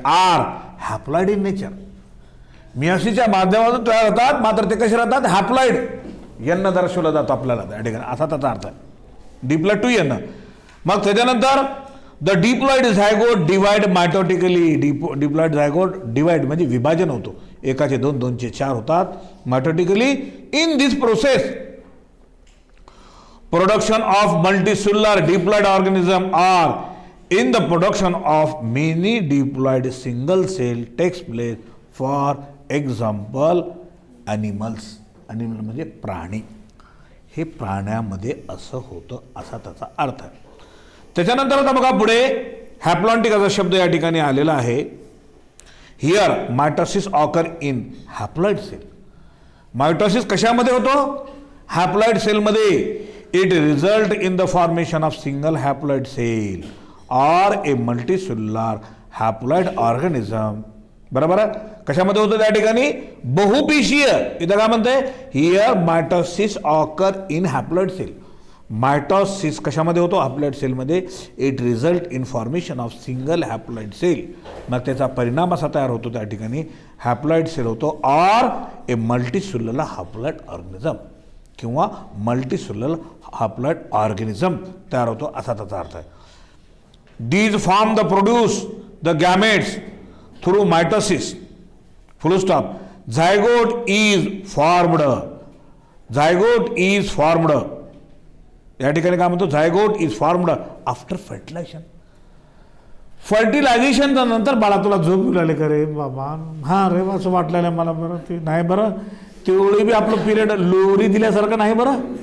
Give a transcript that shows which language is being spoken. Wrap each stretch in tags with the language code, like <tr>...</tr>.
<en>are haploid in nature</en> <mr>मियोसिसच्या माध्यमातून तयार होतात मात्र ते कसे राहतात हॅप्लॉइड यांना दर्शवलं जातं आपल्याला त्या ठिकाणी असा त्याचा अर्थ आहे. डिप्लॉइड टू यांना. मग त्याच्यानंतर</mr> <en>The diploid zygote divide mitotically.</en> <mr>Diploid zygote divide म्हणजे विभाजन होतो. एकाचे दोन दोनचे चार होतात मायटोटिकली.</mr> <en>In this process production of multicellular diploid organism or in the production of many diploid single cell takes place. For example animals.</en> <mr>animal म्हणजे प्राणी. हे प्राण्यामध्ये असं होतं असा त्याचा अर्थ आहे. त्याच्यानंतर आता बघा पुढे हॅप्लॉन्टिक असा शब्द या ठिकाणी आलेला आहे.</mr> <en>Here mitosis occur in haploid cell.</en> <mr>Mitosis कशामध्ये होतो हॅप्लॉइड सेलमध्ये.</mr> <en>It result in the formation of single haploid cell or a multicellular haploid organism.</en> <mr>बरोबर आहे. कशामध्ये होतं त्या ठिकाणी बहुपेशीय. इथं काय म्हणतंय</mr> <en>Here mitosis occur in haploid cell.</en> <mr>Mitosis कशामध्ये होतो हॅप्लॉइड सेलमध्ये.</mr> <en>It result in formation of single haploid cell.</en> <mr>मग त्याचा परिणाम असा तयार होतो त्या ठिकाणी हॅप्लॉइड सेल होतो</mr> <en>or a multicellular haploid organism</en> <mr>किंवा मल्टीसेल्युलर हॅप्लॉइड ऑर्गॅनिझम तयार होतो असा त्याचा अर्थ आहे.</mr> <en>These form the produce the gametes through mitosis full stop. Zygote is formed. Zygote is formed</en> <mr>या ठिकाणी काय म्हणतो</mr> <en>Zygote is formed after fertilisation.</en> <mr>फर्टिलायझेशनच्या नंतर बाळा तुला झोप येऊ लागले का रे बाबा? हां रे असं वाटलेलं मला बरं. ते नाही बरं, तेवढी बी आपलं पिरियड लोरी दिल्यासारखं नाही बरं.</mr>